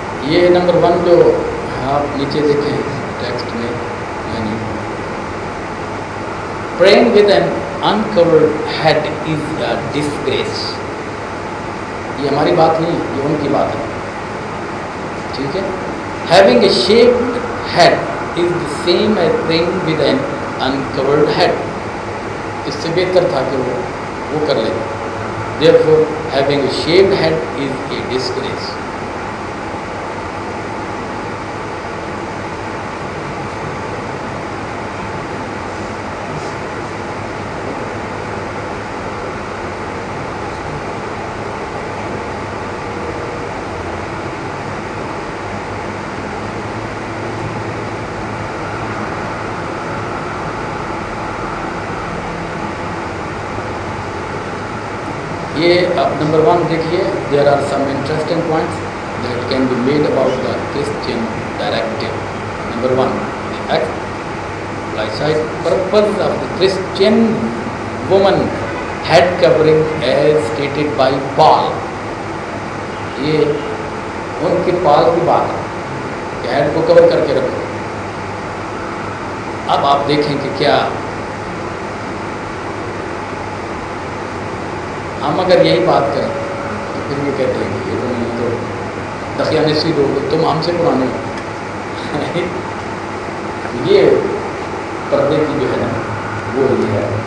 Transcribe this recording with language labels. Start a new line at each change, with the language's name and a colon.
Urdu: یہ نمبر 1 جو آپ نیچے دیکھیں ٹیکسٹ میں، یعنی
English: praying with an uncovered head is a disgrace.
Urdu: یہ ہماری بات نہیں ہے، یہ ان کی بات ہے. ٹھیک ہے.
English: having a shaved head is the same as praying with an uncovered head.
Urdu: اس سے بہتر تھا کہ وہ کر لیں.
English: therefore having a shaved head is a disgrace.
Urdu: یہ آپ نمبر 1 دیکھیے.
English: There are some interesting points that can be made about the Christian directive. نمبر 1, the explicit purpose of the Christian woman head covering as stated by Paul.
Urdu: یہ ان کے پال کی بات ہے کہ head کو کور کر کے رکھو. اب آپ دیکھیں کہ کیا ہم اگر یہی بات کریں تو پھر یہ کہتے ہیں کہ یہ تو نہیں تو دقیانسی لوگ تم ہم سے پرانے ہو یہ پردے کی جو ہے نا وہ یہ ہے.